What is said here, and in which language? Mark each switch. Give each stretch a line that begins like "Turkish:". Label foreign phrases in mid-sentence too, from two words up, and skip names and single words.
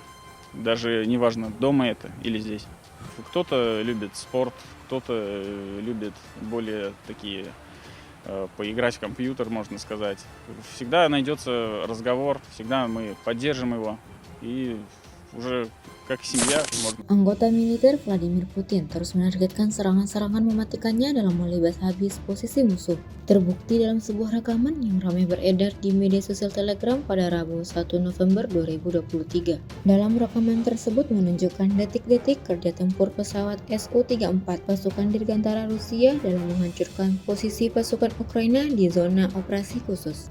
Russian: Даже неважно, дома это или здесь. Кто-то любит спорт, кто-то любит более такие поиграть в компьютер, можно сказать. Всегда найдется разговор, всегда мы поддержим его. И уже как семья можно.
Indonesian: Anggota militer Vladimir Putin terus menargetkan serangan-serangan mematikannya dalam melibas habis posisi musuh. Terbukti dalam sebuah rekaman yang ramai beredar di media sosial Telegram pada Rabu 1 November 2023. Dalam rekaman tersebut menunjukkan detik-detik kerja tempur pesawat Su-34 pasukan dirgantara Rusia dalam menghancurkan posisi pasukan Ukraina di zona operasi khusus.